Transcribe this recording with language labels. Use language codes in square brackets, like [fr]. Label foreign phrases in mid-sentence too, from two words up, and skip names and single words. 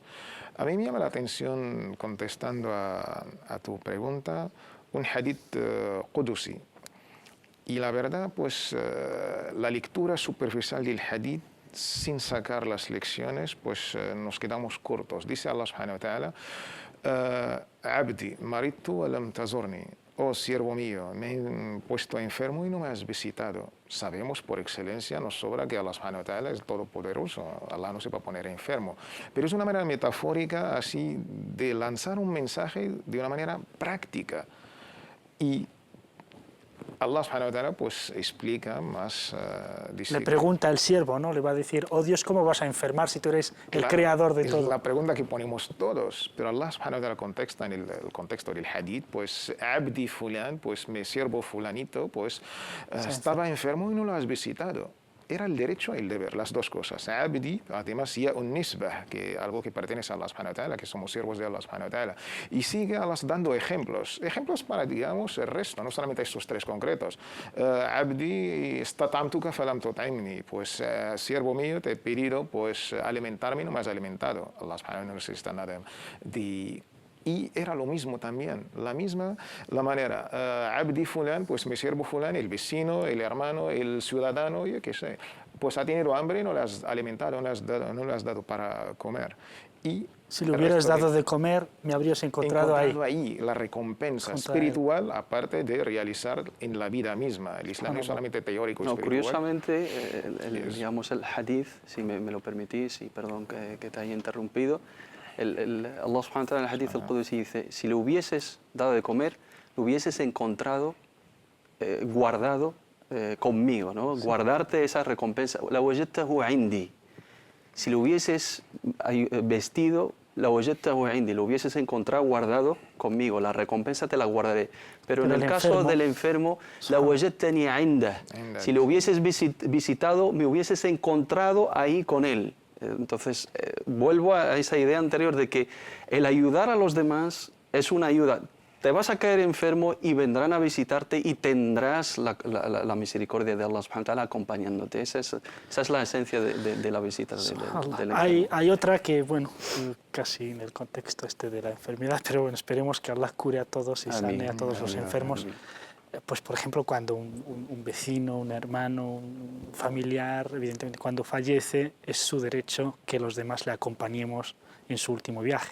[es] A mí me llama la atención, contestando a tu pregunta, un [ar] حديث قدسي. [es] Y la verdad, pues, la lectura superficial del hadith, sin sacar las lecciones, pues nos quedamos cortos. [ar] Dice الله سبحانه وتعالى عبدي مرضت ولم تزرني. [es] Oh siervo mío, me he puesto enfermo y no me has visitado. Sabemos por excelencia, nos sobra que [ar] الله سبحانه وتعالى [es] es todopoderoso. Allah no se va a poner enfermo. Pero es una manera metafórica así de lanzar un mensaje de una manera práctica. Y [ar] الله سبحانه وتعالى [es] pues explica más. Le pregunta al siervo, ¿no? Le va a decir: oh Dios, ¿cómo vas a enfermar si tú eres el creador de todo? Es la pregunta que ponemos todos, pero [ar] الله سبحانه وتعالى [es] contesta en el contexto del hadith, pues [ar] عبدي فلان, [es] pues mi siervo fulanito, pues estaba enfermo y no lo has visitado. Era el derecho y el deber, las dos cosas. Abdi, además, ya un nisbah, que algo que pertenece a [ar] الله سبحانه وتعالى, [es] que somos siervos de [ar] الله سبحانه وتعالى. [es] Y sigue Allah dando ejemplos para, digamos, el resto, no solamente estos tres concretos. [ar] عبدي استطعمتك فلم تطعمني, [es] pues siervo mío, te he pedido pues alimentarme y no me has alimentado. [ar] الله سبحانه وتعالى [es] no necesita nada de... Y era lo mismo también, la manera. [ar] عبدي فلان, [es] pues mi siervo fulan, el vecino, el hermano, el ciudadano, yo qué sé, pues ha tenido hambre y no le has alimentado, no le has dado para comer. Y si le hubieras dado de comer, me habrías encontrado ahí la recompensa espiritual, aparte de realizar en la vida misma. El Islam no es solamente teórico, no, espiritual. Curiosamente, digamos, el hadith, si me lo permitís, y perdón que te haya interrumpido, [ar] الله سبحانه وتعالى [es] en el [ar] الحديث القدسي [es] dice: si le hubieses dado de comer, lo hubieses encontrado guardado conmigo, ¿no? Sí. Guardarte esa recompensa. [ar] لوجدته عندي. [es] Si lo hubieses vestido, [ar] لوجدته عندي, [es] lo hubieses encontrado guardado conmigo, la recompensa te la guardaré. Pero en el caso del enfermo, [ar] لوجدتني عنده. [es] Si lo hubieses visitado, me hubieses encontrado ahí con él. Entonces, vuelvo a esa idea anterior de que el ayudar a los demás es una ayuda. Te vas a caer enfermo y vendrán a visitarte y tendrás la misericordia de [ar] الله سبحانه وتعالى [es] acompañándote. Esa es la esencia de la visita del enfermo. Hay otra que, bueno, casi en el contexto de la enfermedad, pero bueno, esperemos que Allah cure a todos y sane a todos los enfermos. pues por ejemplo, cuando un vecino, un hermano, un familiar, evidentemente cuando fallece, es su derecho que los demás le acompañemos en su último viaje.